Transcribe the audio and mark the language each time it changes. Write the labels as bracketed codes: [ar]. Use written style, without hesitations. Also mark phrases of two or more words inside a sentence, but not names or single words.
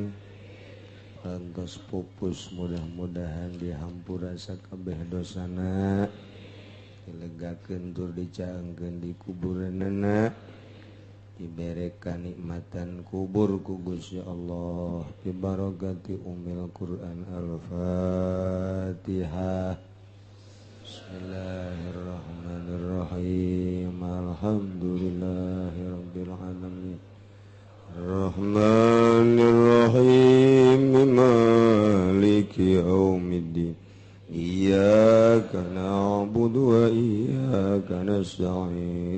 [su] Rantos pupus mudah-mudahan dihampura sakabeh dosana. Dilegakeun tur dicaengkeun di kuburanna. Dibere kanikmatan kubur ku Gusti Allah [ar] ببركة أم القرآن الفاتحة. بسم الله الرحمن الرحيم. الحمد لله رب العالمين. الرحمن الرحيم. مالك يوم الدين. إياك نعبد وإياك نستعين.